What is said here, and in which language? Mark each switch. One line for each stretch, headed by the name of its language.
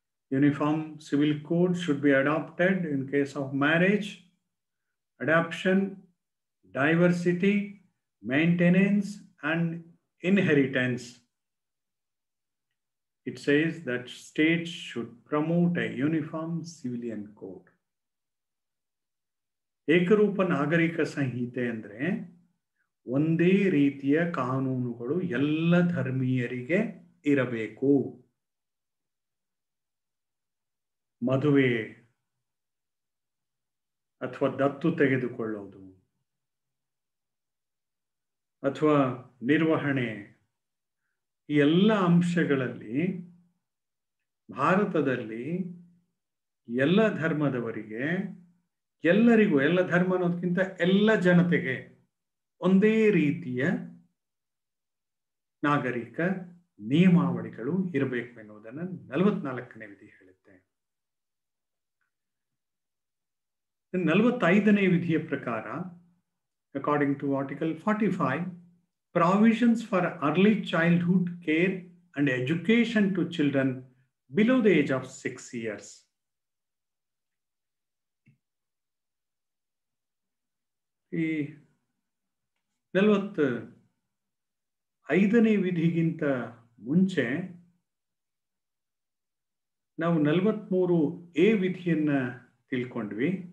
English: Uniform Civil Code should be adopted in case of marriage, adoption, diversity, maintenance, and inheritance. It says that states should promote a uniform civilian code.
Kannada: ಏಕರೂಪ ನಾಗರಿಕ ಸಂಹಿತೆ ಅಂದ್ರೆ ಒಂದೇ ರೀತಿಯ ಕಾನೂನುಗಳು ಎಲ್ಲ ಧರ್ಮೀಯರಿಗೆ ಇರಬೇಕು. ಮದುವೆ ಅಥವಾ ದತ್ತು ತೆಗೆದುಕೊಳ್ಳೋದು ಅಥವಾ ನಿರ್ವಹಣೆ, ಈ ಎಲ್ಲ ಅಂಶಗಳಲ್ಲಿ ಭಾರತದಲ್ಲಿ ಎಲ್ಲ ಧರ್ಮದವರಿಗೆ, ಎಲ್ಲರಿಗೂ, ಎಲ್ಲ ಧರ್ಮ ಅನ್ನೋದಕ್ಕಿಂತ ಎಲ್ಲ ಜನತೆಗೆ ಒಂದೇ ರೀತಿಯ ನಾಗರಿಕ ನಿಯಮಾವಳಿಗಳು ಇರಬೇಕು ಎನ್ನುವುದನ್ನು 44ನೇ ವಿಧಿ ಹೇಳುತ್ತೆ. 45ನೇ ವಿಧಿಯ ಪ್ರಕಾರ,
English: according to Article 45, provisions for early childhood care and education to children below the age of 6 years.
Kannada: ಈ 45ನೇ ವಿಧಿಗಿಂತ ಮುಂಚೆ ನಾವು 43A ವಿಧಿಯನ್ನ ತಿಳ್ಕೊಂಡ್ವಿ.